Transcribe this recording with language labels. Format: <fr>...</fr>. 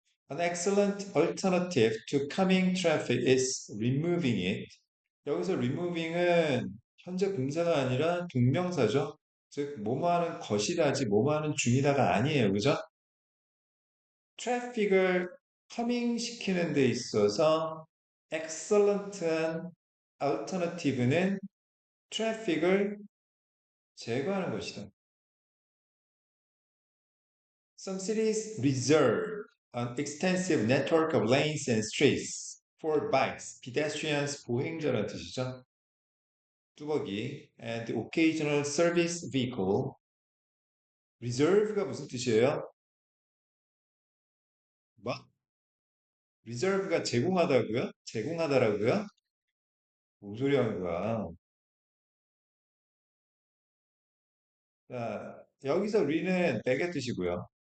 <en>An excellent alternative to calming traffic is removing it.</en> <ko>여기서 removing은 현재 분사가 아니라 동명사죠. 즉, 뭐뭐하는 것이다지 뭐뭐하는 중이다가 아니에요. 그죠? 트래픽을 커밍 시키는 데 있어서 excellent한 alternative는 트래픽을 제거하는 것이다.</ko> <en>Some cities reserve an extensive network of lanes and streets for bikes, pedestrians,</en> <ko>보행자라는 뜻이죠.</ko> <en>뚜벅이 and occasional service vehicle.</en> <ko>reserve가 무슨 뜻이에요? 뭐? reserve가 제공하다고요? 제공하다라고요? 무슨 소리 하는 거야? 자, 여기서 re는 백의 뜻이고요.</ko>